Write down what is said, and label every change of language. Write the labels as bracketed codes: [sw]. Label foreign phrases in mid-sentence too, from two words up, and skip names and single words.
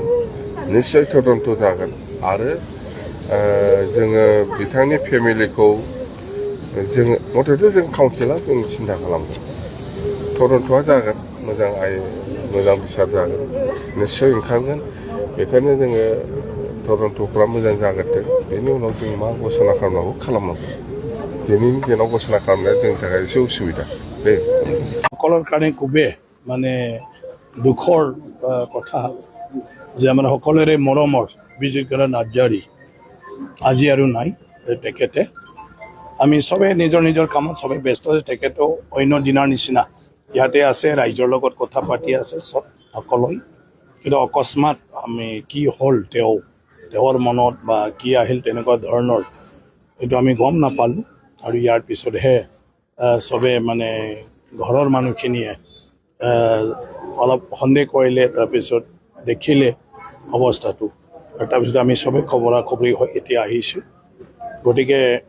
[brx] निश्चय तदन्त जागोन आरो जोङो बिथांनि फेमिलिखौ जोङो मथथे जों काउन्सिला जों सिन्था खालामगोन तदन्तआ जागोन मोजां बिसार जागोन निश्चय ओंखारगोन बेखायनो जोङो तदन्तफ्रा मोजां जागोरथों बेनि उनाव जों मा घोषणा खालामनांगौ खालामनांगौ दिनैनि दिनाव घोषणा खालामनाया जोंनि थाखाय एसे उसुबिदा दे [as] সকলৰ কাৰণে খুবেই মানে দুখৰ কথা যে আমাৰ সকলোৰে মৰমৰ বিজিত গোৰা নাৰ্জাৰী আজি আৰু নাই তেখেতে আমি সবে নিজৰ নিজৰ কামত সবে ব্যস্ত আছে তেখেতো অন্য দিনৰ নিচিনা ইয়াতে আছে ৰাইজৰ লগত কথা পাতি আছে সব সকলোই কিন্তু অকস্মাত আমি কি হ'ল তেওঁৰ মনত বা কি আহিল তেনেকুৱা ধৰণৰ এইটো আমি গম নাপালোঁ আৰু ইয়াৰ পিছতহে সবে মানে ঘৰৰ মানুহখিনিয়ে অলপ সন্দেহ কৰিলে তাৰপিছত দেখিলে অৱস্থাটো আৰু তাৰপিছত আমি সবে খবৰা খবৰি হৈ এতিয়া আহিছোঁ গতিকে